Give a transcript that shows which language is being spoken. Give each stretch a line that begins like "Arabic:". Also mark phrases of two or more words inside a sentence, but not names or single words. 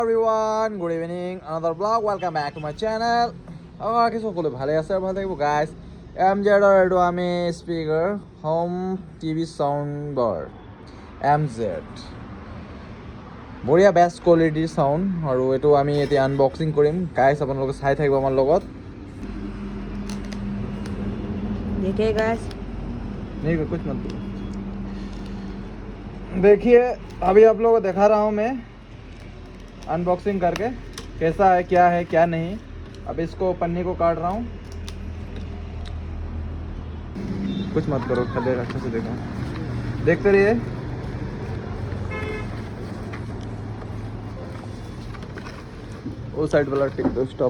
English: Everyone, good evening. Another vlog. Welcome back to my channel.
Assamese: কিছু সকলো ভালে আছে আৰু ভালে থাকিব গাইজ MZ এইটো আমি
English: speaker home TV sound bar
Assamese: MZ বঢ়িয়া
English: best quality sound
Assamese: আৰু এইটো আমি এতিয়া আনবক্সিং কৰিম গাইজ আপোনালোকে চাই থাকিব আমাৰ লগত
Hindi: देखिए गाइस नहीं कुछ मत बोलो देखिए अभी आप लोगों को दिखा रहा हूँ मैं अनबॉक्सिंग करके कैसा है क्या नहीं अब इसको पन्नी को काट रहा हूँ कुछ मत करो खले अच्छे से देखो देखते रहिए वो साइड वाला टिक दो स्टॉप